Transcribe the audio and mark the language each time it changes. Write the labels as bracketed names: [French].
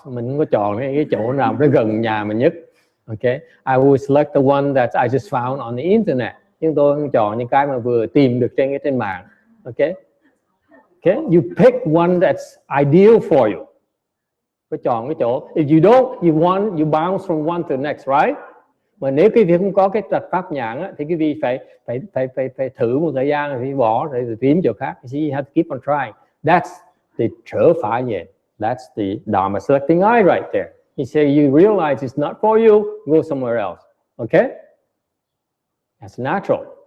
[Vietnamese] Mình không có chọn cái chỗ nào nó gần nhà mình nhất. [English] Okay, I will select the one that I just found on the internet. [Vietnamese] Nhưng tôi không chọn những cái mà vừa tìm được trên mạng. [English] Okay, you pick one that's ideal for you. [Vietnamese] Phải chọn cái chỗ. [English] If you don't, you bounce from one to the next, right? [Vietnamese] Mà nếu quý vị không có cái trạch pháp nhãn á, thì quý vị phải thử một thời gian rồi bỏ rồi tìm chỗ khác. [English] You have to keep on trying. That's the trở phá nhện. That's the Dharma selecting eye right there. You say you realize it's not for you, go somewhere else. Okay? That's natural.